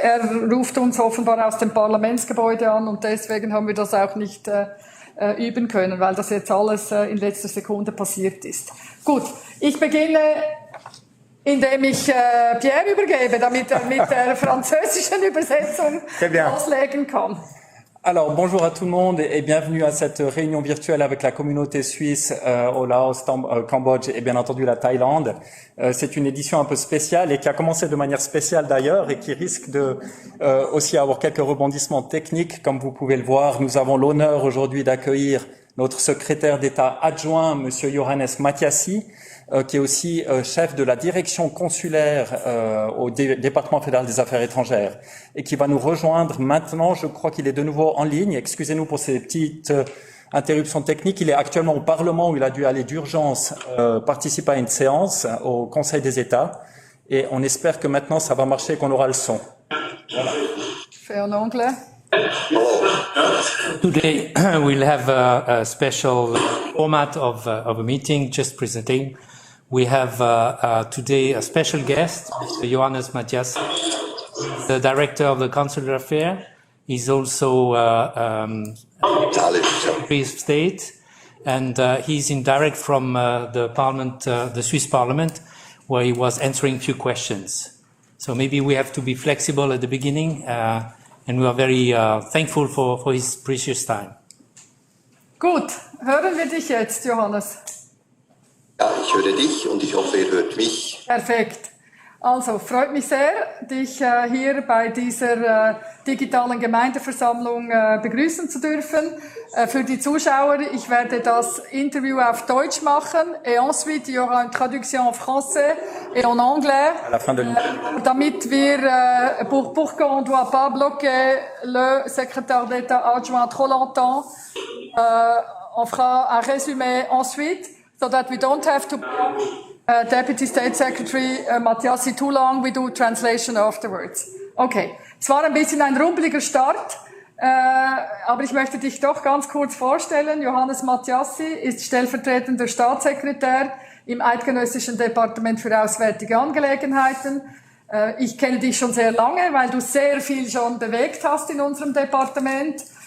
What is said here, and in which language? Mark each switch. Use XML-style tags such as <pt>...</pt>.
<de>Er ruft uns offenbar aus dem Parlamentsgebäude an und deswegen haben wir das auch nicht üben können, weil das jetzt alles in letzter Sekunde passiert ist. Gut, ich beginne, indem ich Pierre übergebe, damit er mit der französischen Übersetzung loslegen kann.</de> <fr>Alors, bonjour à tout le monde et bienvenue à cette réunion virtuelle avec la communauté suisse au Laos, Cambodge et bien entendu la Thaïlande. C'est une édition un peu spéciale et qui a commencé de manière spéciale d'ailleurs et qui risque de aussi avoir quelques rebondissements techniques. Comme vous pouvez le voir, nous avons l'honneur aujourd'hui d'accueillir notre secrétaire d'État adjoint, Monsieur Johannes Matyassy, qui est aussi chef de la direction consulaire au département fédéral des affaires étrangères et qui va nous rejoindre maintenant. Je crois qu'il est de nouveau en ligne. Excusez-nous pour ces petites interruptions techniques. Il est actuellement au Parlement où il a dû aller d'urgence participer à une séance au Conseil des États et on espère que maintenant ça va marcher et qu'on aura le son. Voilà. Fait en anglais.</fr> <en>Today we'll have a special format of a meeting, just presenting. We have today a special guest, Mr. Johannes Matyassy, the director of the Consular Affair. He's also Secretary of State, and he's in direct from the Parliament, the Swiss Parliament, where he was answering a few questions. So maybe we have to be flexible at the beginning, and we are very thankful for his precious time.</en> <de>Gut, hören wir dich jetzt, Johannes. Ja, ich höre dich und ich hoffe, ihr hört mich. Perfekt. Also, freut mich sehr, dich hier bei dieser digitalen Gemeindeversammlung begrüßen zu dürfen. Für die Zuschauer, ich werde das Interview auf Deutsch machen</de> <fr>et ensuite il y aura une traduction en français et en anglais. À la fin de</fr> <de>Damit wir,</de> <fr>pour qu'on ne doit pas bloquer le secrétaire d'État adjoint trop longtemps, on fera un résumé ensuite.</fr> <en>So that we don't have to Deputy State Secretary Matyassy too long, we do translation afterwards.</en> <de>Okay, es war ein bisschen ein rumpeliger Start, aber ich möchte dich doch ganz kurz vorstellen. Johannes Matyassy ist stellvertretender Staatssekretär im Eidgenössischen Departement für Auswärtige Angelegenheiten. Ich kenne dich schon sehr lange, weil du sehr viel schon bewegt hast in unserem Departement.</de>